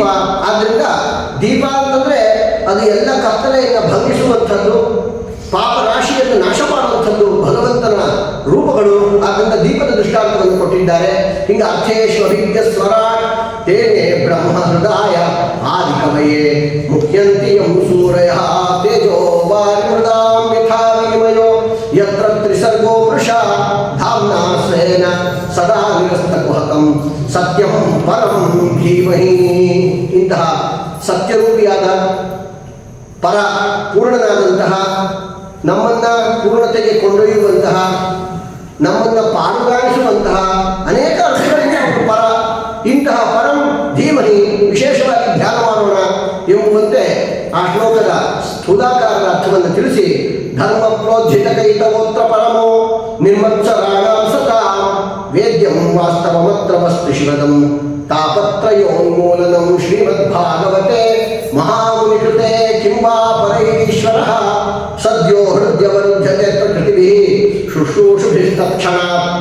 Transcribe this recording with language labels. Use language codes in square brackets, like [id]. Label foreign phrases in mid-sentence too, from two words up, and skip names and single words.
[kn] ಆದ್ದರಿಂದ ದೀಪ ಅಂತಂದರೆ ಅದು ಎಲ್ಲ ಕತ್ತಲೆಯನ್ನು ಭಂಗಿಸುವಂಥದ್ದು, ಪಾಪ ರಾಶಿಯನ್ನು ನಾಶ ಮಾಡುವಂಥದ್ದು ಭಗವಂತನ ರೂಪ ಮಕ್ಕಳು. ಆದ್ದರಿಂದ ದೀಪದ ದೃಷ್ಟಾಂತವನ್ನು ಕೊಟ್ಟಿದ್ದಾರೆ. [sa] ಹಿಂಗೆ ಅರ್ಥೇಶು ಅಭಿಜ್ಞ ಸ್ವರ ತೇನೆ ಬ್ರಹ್ಮ ಹೃದಯ ಆದಿಕಮಯೇ ಮುಖ್ಯಂತಿ ಯಂ ಸೂರಯ ತೇಜೋ ವಾಯುಮೃದಾಂ ಯಥಾ ವಿನಿಮಯೋ ಯತ್ರ ತ್ರಿಸರ್ಗೋ ವೃಷಾ ಧಾಮ್ನಾ ಸ್ವೇನ ಸದಾ ನಿರಸ್ತಕುಹಕಂ ಸತ್ಯಂ ಪರಂ ಧೀಮಹಿ. [kn] ಇಂತಹ ಸತ್ಯರೂಪಿಯಾದ ಪರ ಪೂರ್ಣನಾದಂತಹ ನಮ್ಮನ್ನ ಪೂರ್ಣತೆಗೆ ಕೊಂಡೊಯ್ಯುವಂತಹ ನಮ್ಮನ್ನ ಪಾಲುಗಾಣಿಸುವಂತಹ ಅನೇಕ ಅರ್ಥಗಳಿಂದ ಅವರು ಪರ. ಇಂತಹ ಪರಂ ಧೀಮಹಿ ವಿಶೇಷವಾಗಿ ಧ್ಯಾನ ಮಾಡೋಣ ಎಂಬುವಂತೆ ಆ ಶ್ಲೋಕದ ಸ್ಥೂಲಾಕಾರದ ಅರ್ಥವನ್ನು ತಿಳಿಸಿ [sa] ಧರ್ಮ ಪ್ರೋಜ್ಜಿತ ಕೈತವೋತ್ರ ಪರಮೋ ನಿರ್ಮತ್ಸರಾಣಾಂ ಸತಾಂ ವೇದ್ಯಂ ವಾಸ್ತವಮತ್ರ ವಸ್ತು ಶಿವದಂ ತಾಪತ್ರಯೋನ್ಮೂಲನಂ ಶ್ರೀಮದ್ಭಾಗವತೆ ಮಹಾಮುನಿಕೃತೆ ಕಿಂವಾ ಪರೈರೀಶ್ವರಃ ಸದ್ಯೋ ಹೃದಯವರುಧ್ಯತೆ ಪ್ರಕೃತಿಭಿಃ ಶುಶ್ರೂಷುಭಿಸ್ತಕ್ಷಣಾತ್.